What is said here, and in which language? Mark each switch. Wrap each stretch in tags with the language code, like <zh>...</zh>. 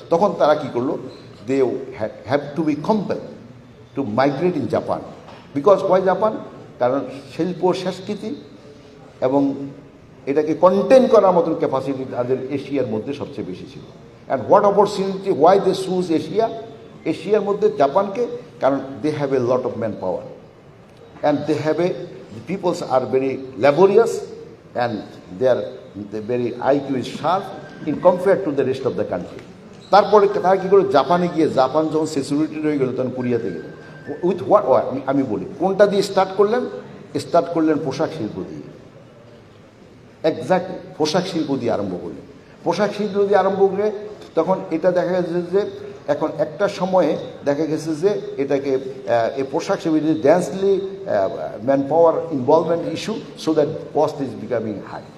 <bn>তখন তারা কী করলো,</bn> <en>they have to be compelled to migrate in Japan. Because why Japan?</en> <bn>কারণ শিল্প সংস্কৃতি এবং এটাকে কন্টেন করার মতন ক্যাপাসিটি তাদের এশিয়ার মধ্যে সবচেয়ে বেশি ছিল।</bn> <en>And what opportunity, why they choose Asia?</en> <bn>এশিয়ার মধ্যে জাপানকে, কারণ</bn> <en>They have a lot of manpower and they have a, the peoples are very laborious and their very IQ is sharp in compared to the rest of the country.</en> <bn>তারপরে তারা কী করে জাপানে গিয়ে, Japan যখন saturated হয়ে গেল তখন কোরিয়াতে গেল।</bn> <en>with what</en> <bn>আমি বলি কোনটা দিয়ে স্টার্ট করলেন পোশাক শিল্প দিয়ে। এক্স্যাক্টলি পোশাক শিল্প দিয়ে আরম্ভ করলেন। পোশাক শিল্প দিয়ে আরম্ভ করে তখন এটা দেখা গেছে যে এখন একটা সময়ে দেখা গেছে যে এটাকে এই পোশাক শিল্প ড্যান্সলি man power involvement issue,</bn> <en>So that cost is becoming high.</en>